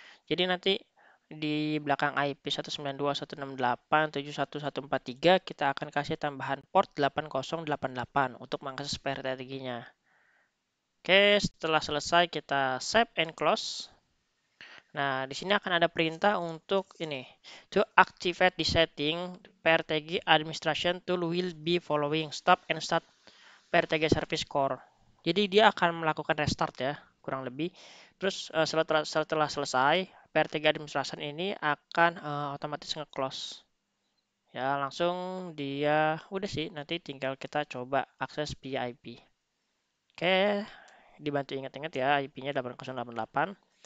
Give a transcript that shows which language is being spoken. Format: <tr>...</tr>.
<id>Jadi nanti di belakang IP 192.168.71.143 kita akan kasih tambahan port 8088 untuk mengakses PRTG-nya. Oke, setelah selesai kita</id> <en>save and close.</en> <id>Nah, di sini akan ada perintah untuk ini.</id> <en>To activate the setting, PRTG administration tool will be following stop and start PRTG service core.</en> <id>Jadi dia akan melakukan restart ya, kurang lebih. Terus setelah selesai, PRTG administration ini akan otomatis nge-close. Ya, langsung dia udah sih, nanti tinggal kita coba akses via IP. Oke, dibantu ingat-ingat ya, IP-nya 8088.</id>